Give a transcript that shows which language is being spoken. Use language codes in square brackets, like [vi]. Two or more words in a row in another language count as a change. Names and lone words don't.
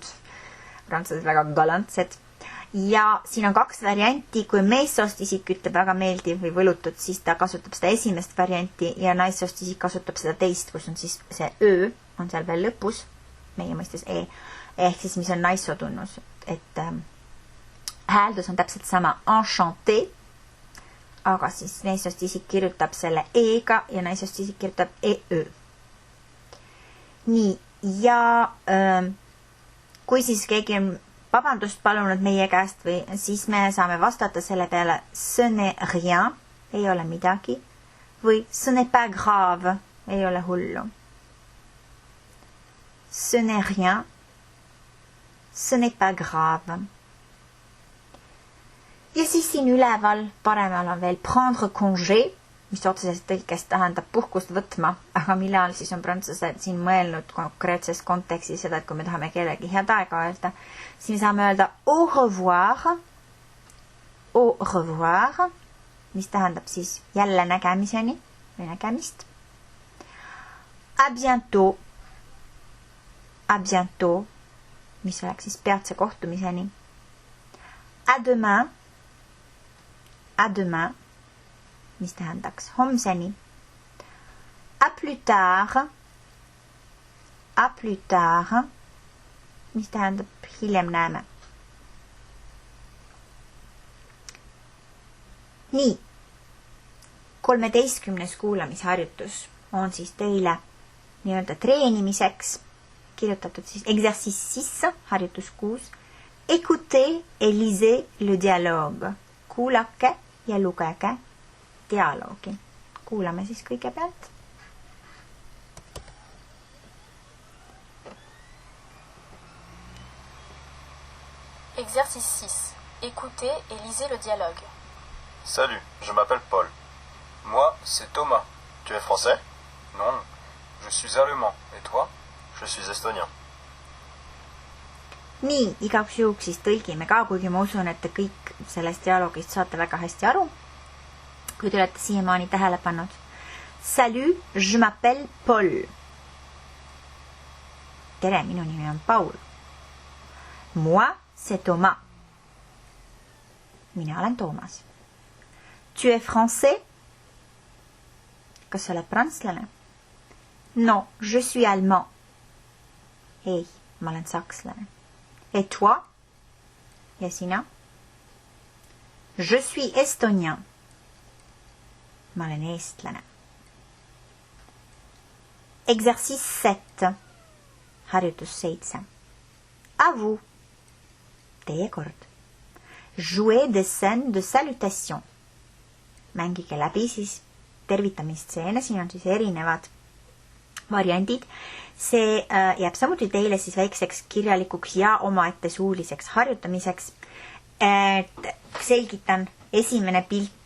[et] Prantslased väga galantsed. Ja siin on 2 varianti, kui meessoost isik ütleb väga meeldiv või võlutud, siis ta kasutab seda esimest varianti ja naissoost isik kasutab seda teist, kus on siis see öö, on seal veel lõpus, meie mõistes e, ehk siis mis on naissootunnus, et hääldus on täpselt sama enchanté, aga siis naissoost isik kirjutab selle e-ga ja naissoost isik kirjutab e-ö. Nii, ja kui siis keegi on vabandust palunud meie käest või siis me saame vastata selle peale [fr] ce n'est rien, [et] ei ole midagi, või [fr] ce n'est pas grave, [et] ei ole hullu. [fr] Ce n'est rien, ce n'est pas grave. [et] Ja siis siin üleval paremal on veel [fr] prendre congé, [et] mis otseselt tõlkes tähendab puhkust võtma, aga millal siis on prantslased siin mõelnud konkreetses kontekstis seda, et kui me tahame kellegi head aega öelda, siis me saame öelda [fr] au revoir, [et] mis tähendab siis jälle nägemiseni või nägemist. [fr] À bientôt, [et] mis oleks siis peatse kohtumiseni. [fr] À demain, [et] mis tähendaks homseni. [fr] À plus tard, [et] mis tähendab hiljem näeme. Nii, 13. kuulamisharjutus on siis teile nii-öelda treenimiseks kirjutatud siis exercice 6, harjutus 6. [fr] Écoutez et lisez le dialogue. [et] Kuulake ja lugege dialoogi. Kuulame siis kõigepealt. [fr] Exercice 6. Écoutez et lisez le dialogue. Salut, je m'appelle Paul. Moi, c'est Thomas. Tu es français? Non, je suis allemand. Et toi? Je suis estonien. [et] nii, igaks juhuks siis tõlgime ka, kuigi ma usun, et te kõik sellest dialoogist saate väga hästi aru, kui te olete siiamaani tähele pannud. [fr] Salut, je m'appelle Paul. [et] Tere, minu nimi on Paul. [fr] Moi, c'est Thomas. [et] Mina olen Toomas. [fr] Tu es français? [et] Kas sa oled prantslane? [fr] Non, je suis allemand. [et] Ei, ma olen sakslane. [fr] Et toi? [et] Ja sina? [fr] Je suis estonien. [et] Ma olen eestlane. Exercice 7. Harjutus 7. [fr] À vous. [et] Teie kord. [fr] Jouez des scènes de salutation. [et] Mängige läbi siis tervitamistseene, siin on siis erinevad variandid. See jääb samuti teile siis väikseks kirjalikuks ja omaette suuliseks harjutamiseks. Selgitan esimene pilt.